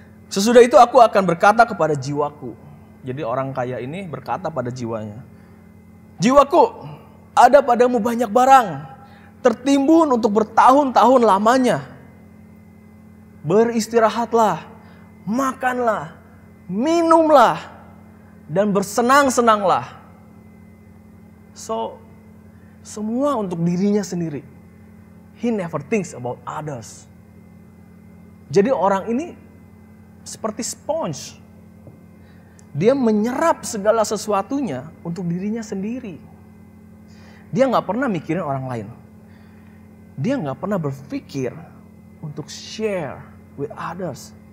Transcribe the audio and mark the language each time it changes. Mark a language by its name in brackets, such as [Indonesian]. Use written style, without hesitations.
[Indonesian] Sesudah itu aku akan berkata kepada jiwaku. Jadi orang kaya ini berkata pada jiwanya, jiwaku, ada padamu banyak barang, tertimbun untuk bertahun-tahun lamanya. Beristirahatlah, makanlah, minumlah, dan bersenang-senanglah. So, semua untuk dirinya sendiri. [English] He never thinks about others. [Indonesian] Jadi orang ini seperti sponge. Dia menyerap segala sesuatunya untuk dirinya sendiri. Dia nggak pernah mikirin orang lain. Dia nggak pernah berpikir untuk [English] share with others.